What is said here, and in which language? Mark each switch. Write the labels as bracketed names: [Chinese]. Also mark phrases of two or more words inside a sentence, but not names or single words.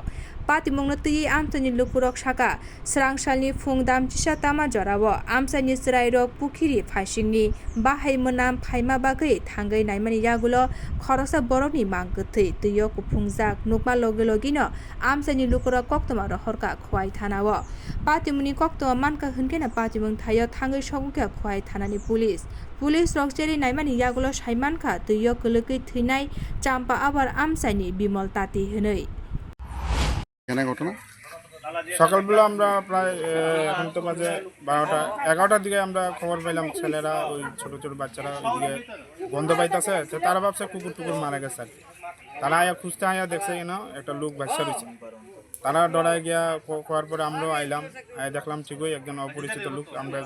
[Kok Borok] Patimung tui amsani lukurok saka srangsalni phung damchisa tama jorao amsani chrairok Pukhiri phaisingni bahai monam phaima bagui thangai naimani yagulo khoroksa Borokni Mangkwthwi tuyo kupungjak nukma logino amsani lukurok koktoma rohorka Khowaio thanao Patimungni koktoma Mankha hingkena Patimung thayo thangai sogukha Khowaio thanani pulis rokjeri naimani yagulo saimankha tuyo kulukui thwinai champa abar amsaini bimol tati hinoi [Bangla] ঘটনা সকালবেলা আমরা প্রায় এখন তো বাজে 11টার দিকে আমরা খবর পেলাম ছেলেরা ওই ছোট ছোট বাচ্চারা ওইদিকে গন্ধ পাইতেছে তো তারা ভাবছে কুকুর টুকুর মারা গেছে আর কি তারা আয়া খুঁজতে আয়া দেখছে একটা লোক বাচ্চা রয়েছে তারা ডরায় গিয়া খোয়ার পরে আমরাও আইলাম দেখলাম ঠিকই একজন অপরিচিত লোক আমরা